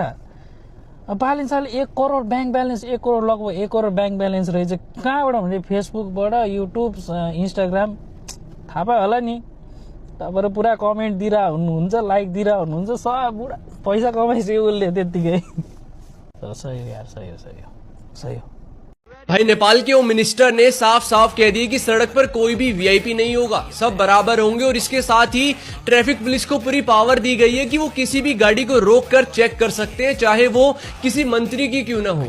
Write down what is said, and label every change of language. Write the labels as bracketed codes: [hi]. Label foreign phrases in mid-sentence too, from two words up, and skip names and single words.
[ne] बालेन शाहले 1 करोड [en] bank balance, [ne] 1 करोड लगभग 1 करोड [en] bank balance [ne] रहेछ। कहाँबाट भने फेसबुकबाट, युट्युब, इन्स्टाग्राम, थाहा पायो होला नि। तपाईहरु पुरा कमेन्ट दिइरा हुनुहुन्छ, लाइक दिइरा हुनुहुन्छ, सब बुढा पैसा कमाइसक्यो उसले त्यतिकै। सही यार, सही हो। [hi] भाई नेपाल के [en] home minister [hi] ने साफ साफ कह दिया कि सड़क पर कोई भी वीआईपी नहीं होगा, सब बराबर होंगे। और इसके साथ ही [en] traffic police [hi] को पूरी पावर दी गई है कि वो किसी भी गाड़ी को रोक कर चेक कर सकते हैं, चाहे वो किसी मंत्री की क्यों ना हो।